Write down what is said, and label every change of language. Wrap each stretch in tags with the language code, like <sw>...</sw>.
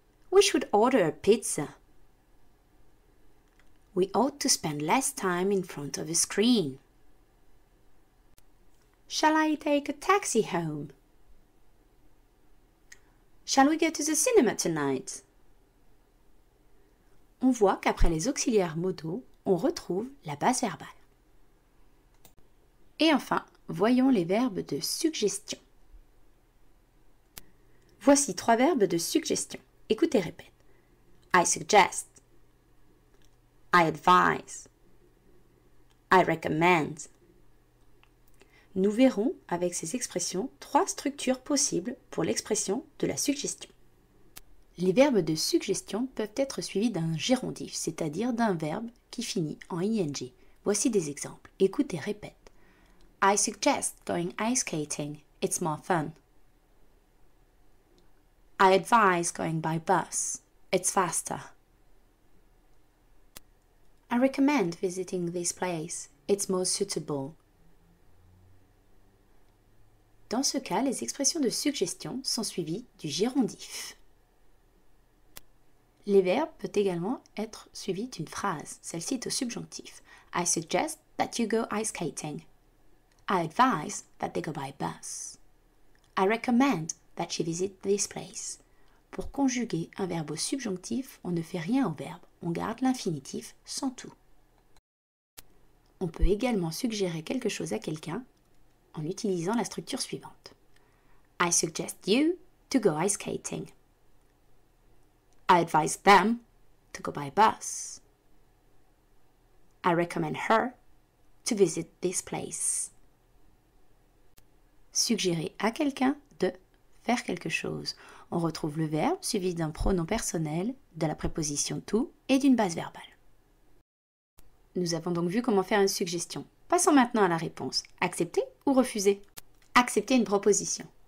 <en>We should order a pizza. We ought to spend less time in front of a screen. Shall I take a taxi home? Shall we go to the cinema tonight?</en> <fr>On voit qu'après les auxiliaires modaux, on retrouve la base verbale. Et enfin, voyons les verbes de suggestion. Voici 3 verbes de suggestion. Écoute et répète.</fr> <en>I suggest. I advise. I recommend.</en> <fr>Nous verrons avec ces expressions 3 structures possibles pour l'expression de la suggestion. Les verbes de suggestion peuvent être suivis d'un gérondif, c'est-à-dire d'un verbe qui finit en ing. Voici des exemples. Écoute et répète.</fr> <en>I suggest going ice skating. It's more fun. I advise going by bus. It's faster. I recommend visiting this place. It's more suitable.</en> <fr>Dans ce cas, les expressions de suggestion sont suivies du gérondif. Les verbes peuvent également être suivis d'une phrase. Celle-ci est au subjonctif.</fr> <en>I suggest that you go ice skating. I advise that they go by bus. I recommend that she visit this place.</en> <fr>Pour conjuguer un verbe au subjonctif, on ne fait rien au verbe. On garde l'infinitif sans tout. On peut également suggérer quelque chose à quelqu'un en utilisant la structure suivante.</fr> <en>I suggest you to go ice skating. I advise them to go by bus. I recommend her to visit this place.</en> <fr>Suggérer à quelqu'un de faire quelque chose. On retrouve le verbe suivi d'un pronom personnel, de la préposition to et d'une base verbale. Nous avons donc vu comment faire une suggestion. Passons maintenant à la réponse. Accepter ou refuser? Accepter une proposition.</fr>